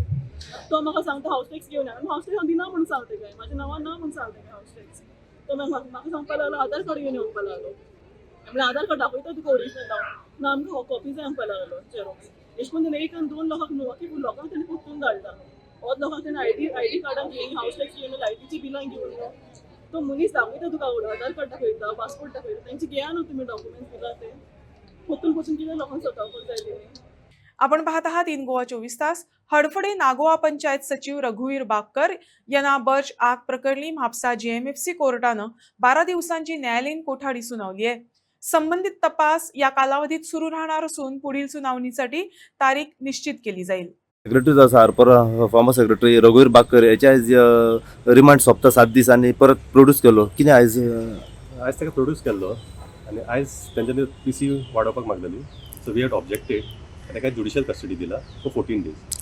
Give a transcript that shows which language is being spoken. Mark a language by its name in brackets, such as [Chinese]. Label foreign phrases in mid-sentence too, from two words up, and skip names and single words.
[Konkani] तो म्हाका सांगता [English] house tax [Konkani] घेवन ये आनी [English] house tax [Konkani] हांव दिना म्हणून सांगता काय म्हाज्या नांवार ना म्हणून सांगता काय [English] house tax [Konkani] तो म्हाका सांगपाक लागलो आधार कार्ड घेवन येवपाक लागलो म्हणल्यार आधार कार्ड दाखयता तुका ओरिजिनल ना आमकां कॉपी जाय म्हणपाक लागलो झेरॉक्स अशें करून ताणें 1 आनी 2 लोकांक न्हू बाकी लोकांक ताणें कुत्तून धाडला होच लोकांक ताणें आयडी कार्डां घेवन [English] house tax [Konkani] घेवन लायटीची बिलां घेवन तो मनीस दाखयता तुका आधार कार्ड दाखयता पासपोर्ट दाखयता तांचे घेया न्हू तुमी डॉक्युमेंट्स दिला ते पोतून कितें लोकांक सतावपाक जाय तेणी [Marathi] आपण पाहत आहात इन गोवा 24 तास. हडफडे नागोवा पंचायत सचिव रघुवीर बागकर यांना बर्ज आग प्रकरणी म्हापसा जीएमएफसी कोर्टानं 12 दिवसांची न्यायालयीन कोठडी सुनावली आहे. संबंधित तपास या कालावधीत सुरू राहणार असून पुढील सुनावणीसाठी तारीख निश्चित केली जाईल. [Konkani] सेक्रेटरी आसा आरपोरा [English] former secretary [Konkani] रघुवीर बागकर याचे आयज रिमांड सोंपता 7 दीस आनी परत प्रोड्यूस केलो. कितें आयज ताका प्रोड्यूस केल्लो आनी आयज तेंच्यांनी पीसी वाडोवपाक मागलेली [English] so we had objected [Konkani] ताका [English] judicial custody [Konkani] दिला [English] for 14 days